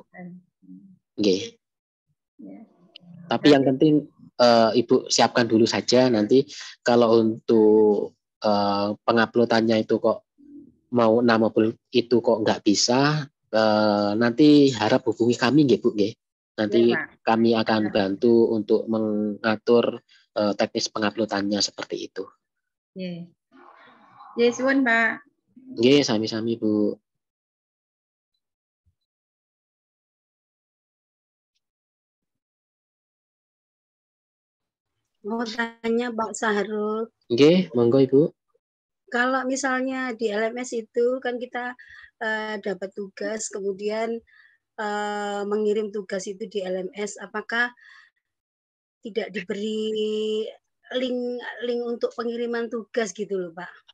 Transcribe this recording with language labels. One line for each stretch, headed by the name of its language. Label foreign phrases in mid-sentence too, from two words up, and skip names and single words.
Indonesian: Oke. Tapi yang penting Ibu siapkan dulu saja, nanti kalau untuk penguploadannya itu kok mau 6 modul itu kok nggak bisa, nanti harap hubungi kami nggih Bu nggih. Nanti kami akan bantu untuk mengatur teknis penguploadannya seperti itu.
Javanese: Nggih. Nggih, suwun Pak. Nggih, sami-sami Bu.
Indonesian: Mau tanya Pak Sahrul.
Javanese: Nggih, monggo Ibu.
Indonesian: Kalau misalnya di LMS itu kan kita dapat tugas, kemudian mengirim tugas itu di LMS, apakah tidak diberi link untuk pengiriman tugas gitu loh Pak?